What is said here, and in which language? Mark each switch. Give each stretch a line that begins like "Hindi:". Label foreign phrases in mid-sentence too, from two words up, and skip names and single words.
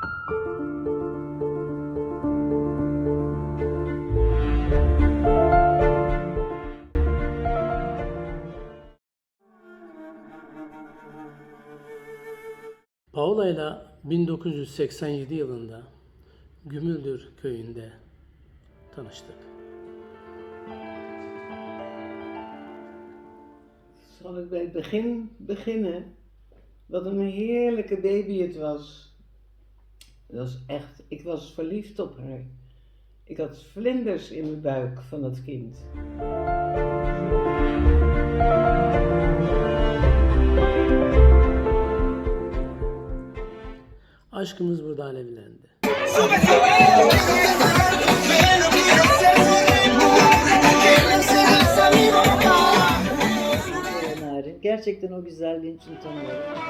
Turkish: Paula ile 1987 yılında Gümüldür köyünde tanıştık.
Dutch: Zal ik bij het begin beginnen? Wat een heerlijke baby het was. Het was echt, ik was verliefd op haar. Ik had vlinders in mijn buik van het kind.
Turkish: Aşkımız burada alevlendi. Gerçekten o güzelliğin için tanıyorum.